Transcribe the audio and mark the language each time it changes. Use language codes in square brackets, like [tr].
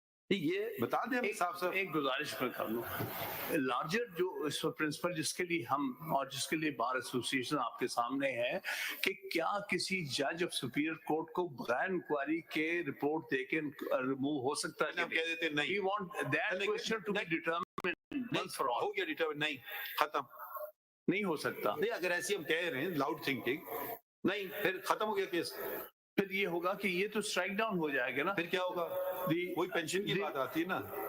[ur] یہ بتا دیں ہم صاف صاف۔ ایک گزارش میں کر لوں، لارجر جو اس پرنسپل جس کے لیے ہم اور جس کے لیے بار ایسوسیشن آپ کے سامنے ہے کہ کیا کسی جج آف سپیریئر کورٹ کو بغیر انکوائری کے رپورٹ دے کے ریموو ہو سکتا ہے؟ ہم کہہ دیتے نہیں، [en] We want that question to be determined once for all. [ur] ہو گیا ڈیٹرمنٹ، نہیں ختم، نہیں ہو سکتا۔ نہیں اگر ایسی ہم کہہ رہے ہیں لاؤڈ تھنکنگ، نہیں پھر ختم ہو گیا کیس۔ پھر یہ ہوگا کہ یہ تو اسٹرائک ڈاؤن ہو جائے گا نا۔ پھر کیا ہوگا؟ وہی پینشن کی بات آتی ہے نا